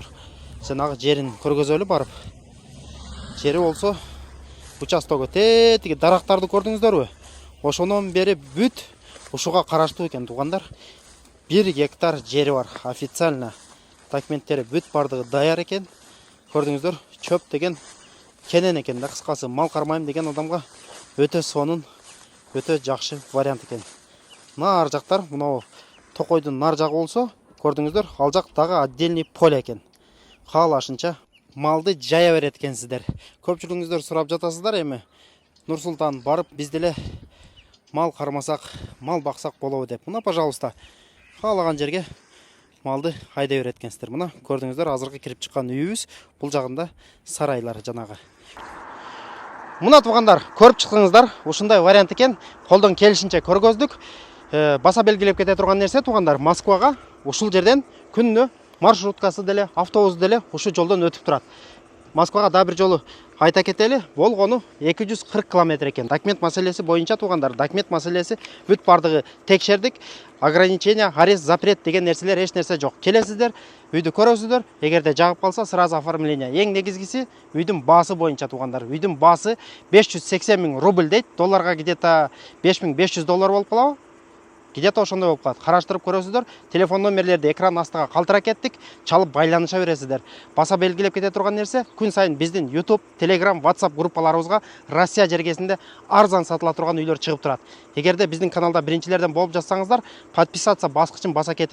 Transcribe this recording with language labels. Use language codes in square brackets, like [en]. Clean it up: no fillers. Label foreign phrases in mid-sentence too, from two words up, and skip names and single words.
[ky] Жанагы жерин көргөзөлү барып. Жери болсо участогу тетиги дарактарды көрдүңүздөрбү? Ошондон бери бүт ушуга караштуу экен тугандар. 1 гектар жери бар, официально. Документтери бүт бардыгы даяр экен. [kk] Көрдүңүздөр, чөп деген кенен екен да, қысқасы мал қармайым деген адамға өте сонын, өте жақсы вариант екен. Нар жақтар, мынау Тоқойдың нар жағы болса, көрдіңіздер, ал жақтағы отдельный поле екен. Қалашынша малды жая береді екенсіздер. Көпшілігіңіздер сұрап жатасыздар еме. Нұрсұлтан барып бізделе мал қармасақ, мал бақсақ болуы деп. Мына, пожалуйста, қалаған жерге малды айдай береді екенсіздер. Мына көрдіңіздер, азырғы кіріп шыққан үйіміз, бұл жағында сарайлар жанағы. Мына туғандар, көріп шықтыңыздар, осындай вариант екен. Қолдан келішінше көргөздік. Баса белгілеп кете тұрған нәрсе туғандар, Москваға ушул жерден күніне маршруткасы деле, автобус деле ушу жолдан өтіп тұрады. Москваға да бір жолы айта кетелі, болғаны 240 километр екен. Документ мәселесі бойынша туғандар, документ мәселесі бүт бардығы текшердік. [ru] Ограничение, арест, запрет [kk] деген нәрселер еш нәрсе жоқ. Келесіздер, үйді көресіздер, егерде жағып қалса, [ru] сразу оформление. [kk] Ең негізгісі үйдің басы бойынша туғандар. Үйдің басы 580 000 рубль дейді, долларға где-то 5500 доллар болып қалау. [ky] Где-то ошондой болуп калат. Караштырып көрөсүздөр. Телефон номерлерди экран астыга калтыра кеттик. Чалып байланыша бересиздер. Баса белгилеп кете турган нерсе, күн сайын биздин YouTube, Telegram, WhatsApp группаларыбызга Россия жергесинде арзан сатыла турган үйлөр чыгып турат. Эгерде биздин каналда биринчилерден болуп жатсаңыздар, подписаться баскычын баса кетиңиздер.